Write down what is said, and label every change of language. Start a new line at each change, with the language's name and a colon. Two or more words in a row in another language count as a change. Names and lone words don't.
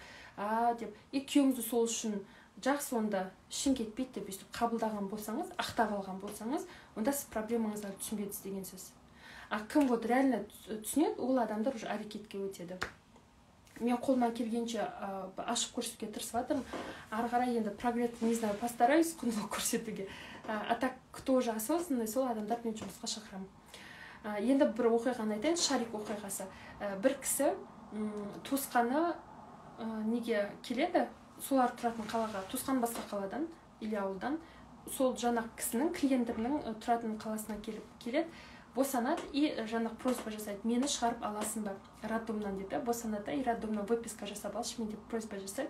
Kazakh: Деп, и күйеуіңізді сол үшін жақсы онда ішін кетпейді деп өйстіп қабылдаған болсаңыз, ақтап алған болсаңыз, онда сіз проблемаңыздарды түсінбедіңіз деген сөз. Кім вот реально түсінеді, ол адамдар уже әрекетке өтеді. Мен қолымнан келгенше ашып көрсетуге тырысып жатырмын. Ары қарай енді прогресс,
Russian: не знаю, постараюсь
Kazakh: құндылық көрсетуге.
Russian: А так, кто уже осознанный,
Kazakh: сол адамдар мен жұмысқа шақырамын. Енді бір оқиғаны айтайын, шарик оқиғасы. Бір кісі туысқаны неге келеді? Солар тұратын қалаға, туысқан басқа қаладан или ауылдан, сол жаңағы кісінің, клиентімнің тұратын қаласына келеді, босанады и жаңағы просьба жасайды, мені шығарып аласың ба роддомнан дейді, босанады и роддомнан выписка жасап алшы мен деп просьба жасайды.